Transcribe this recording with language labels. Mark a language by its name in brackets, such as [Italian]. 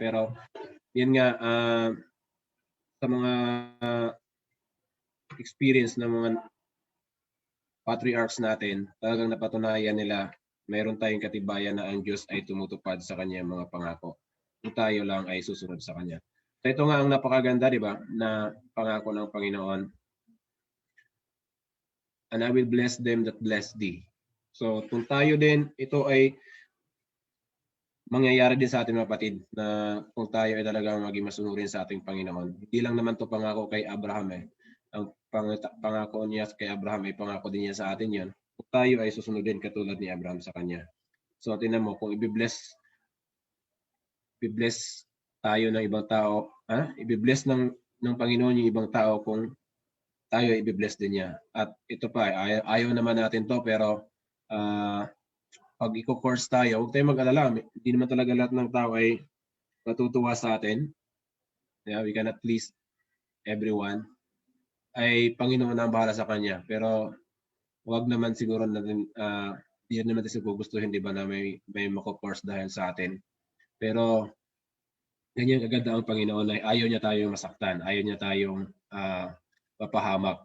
[Filipino] Pero, yun nga, sa mga experience ng mga patriarchs natin, talagang napatunayan nila mayroon tayong katibayan na ang Diyos ay tumutupad sa kanyang mga pangako. Kung tayo lang ay susunod sa kanya. So ito nga ang napakaganda, di ba, na pangako ng Panginoon. [English] And I will bless them that bless thee. [Filipino] So kung tayo din, ito ay mangyayari din sa ating mga kapatid na kung tayo ay talagang maging masunurin sa ating Panginoon. Hindi lang naman to pangako kay Abraham eh. Ang pangako niya kay Abraham ay pangako din niya sa atin yan. Kung tayo ay susunodin katulad ni Abraham sa kanya. So tingnan mo, kung i-bless tayo ng ibang tao, i-bless ng Panginoon yung ibang tao kung tayo ay i-bless din niya. At ito pa, ayaw naman natin to pero pag i-course tayo, huwag tayong mag-alala. Hindi naman talaga lahat ng tao ay matutuwa sa atin. [English] Yeah, we cannot please everyone. [Filipino] Ay Panginoon ang bahala sa kanya. Pero huwag naman siguro natin, hindi naman natin siguro gustuhin, di ba, na may mako-course dahil sa atin. Pero ganyan kaganda ang Panginoon ay ayaw niya tayong masaktan, ayaw niya tayong mapahamak.